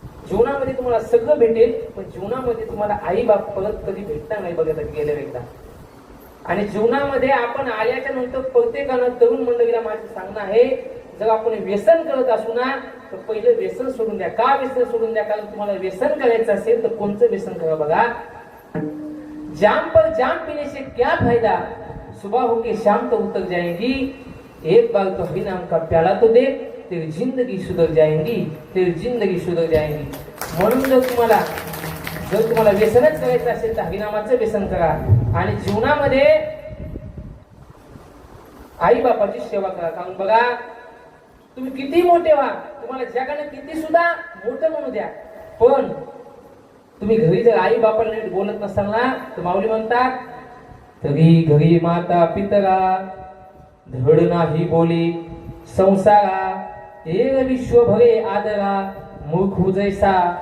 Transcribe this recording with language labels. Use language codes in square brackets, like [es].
[mr] जीवनामध्ये तुम्हाला सगळं भेटेल पण जीवनामध्ये तुम्हाला आई बाप परत कधी भेटणार नाही. बघा गेल्या एकदा. आणि जीवनामध्ये आपण आल्याच्या नंतर प्रत्येकानं तरुण मंडळीला माझं सांगणं आहे जर आपण व्यसन करत असू ना तर पहिलं व्यसन सोडून द्या. का व्यसन सोडून द्या? कारण तुम्हाला व्यसन करायचं असेल तर कोणतं व्यसन करा? [hi] बघा जाम पर जाम पीने से क्या फायदा, सुबह होके शाम तो उतर जाएंगी, एक बार तो हरी नाम का प्याला तो दे, तेरी जिंदगी सुधर जाएंगी, तेरी जिंदगी सुधर जाएंगी. [mr] म्हणून जर तुम्हाला व्यसनच करायचं असेल तर हरिनामाचं व्यसन करा आणि जीवनामध्ये आई बापाची सेवा करा. कारण बघा तुम्ही किती मोठे व्हा, तुम्हाला जगाने किती सुद्धा मोठं म्हणू द्या, पण तुम्ही घरी जर आई बापाला नीट बोलत नसाल ना तर माऊली म्हणतात तरी घरी माता पितरा धड नाही बोली संसारा, एक विश्व भरे आदरा मूर्ख जैसा.